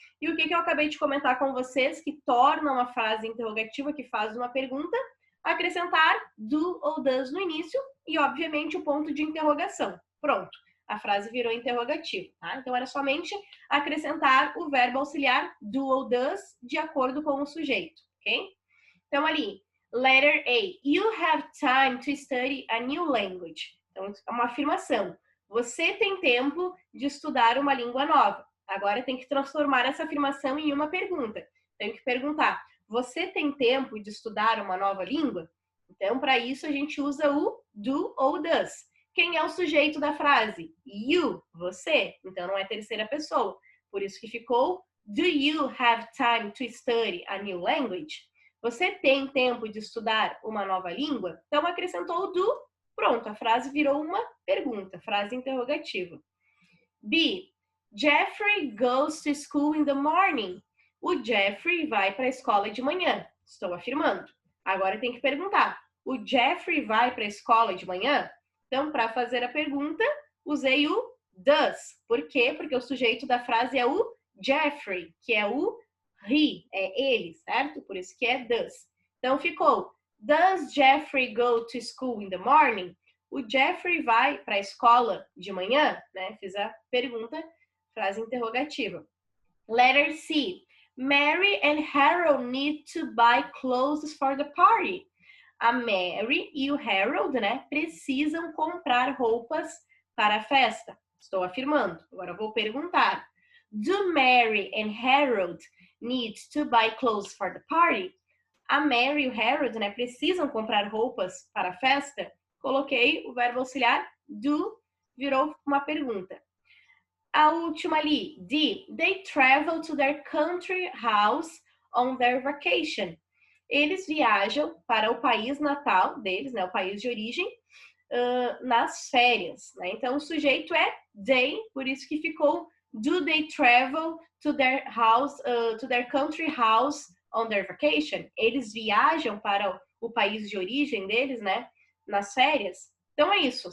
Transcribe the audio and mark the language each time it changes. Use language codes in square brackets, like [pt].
[pt] E o que eu acabei de comentar com vocês, que torna uma frase interrogativa, que faz uma pergunta, acrescentar do ou does no início e, obviamente, o ponto de interrogação. Pronto, a frase virou interrogativa, tá? Então, era somente acrescentar o verbo auxiliar do ou does de acordo com o sujeito, ok? Então, ali, letter A. [en] You have time to study a new language. [pt] Então, é uma afirmação. Você tem tempo de estudar uma língua nova. Agora tem que transformar essa afirmação em uma pergunta. Tem que perguntar, você tem tempo de estudar uma nova língua? Então, para isso, a gente usa o do ou does. Quem é o sujeito da frase? You, você. Então, não é terceira pessoa. Por isso que ficou, [en] do you have time to study a new language? [pt] Você tem tempo de estudar uma nova língua? Então, acrescentou o do, pronto, a frase virou uma pergunta, frase interrogativa. B. [en] Jeffrey goes to school in the morning. [pt] O Jeffrey vai para a escola de manhã. Estou afirmando. Agora tem que perguntar. O Jeffrey vai para a escola de manhã? Então, para fazer a pergunta, usei o does. Por quê? Porque o sujeito da frase é o Jeffrey, que é o he, é ele, certo? Por isso que é does. Então, ficou, [en] does Jeffrey go to school in the morning? [pt] O Jeffrey vai para a escola de manhã? Né? Fiz a pergunta, frase interrogativa. [en] Letter C. Mary and Harold need to buy clothes for the party. [pt] A Mary e o Harold, né, precisam comprar roupas para a festa. Estou afirmando. Agora vou perguntar. [en] Do Mary and Harold need to buy clothes for the party? [pt] A Mary e o Harold, né, precisam comprar roupas para a festa? Coloquei o verbo auxiliar do, virou uma pergunta. A última ali, D. [en] They travel to their country house on their vacation. [pt] Eles viajam para o país natal deles, né, o país de origem, nas férias. Né? Então, o sujeito é they, por isso que ficou [en] do they travel to their house, to their country house on their vacation? [pt] Eles viajam para o país de origem deles, né, nas férias? Então, é isso.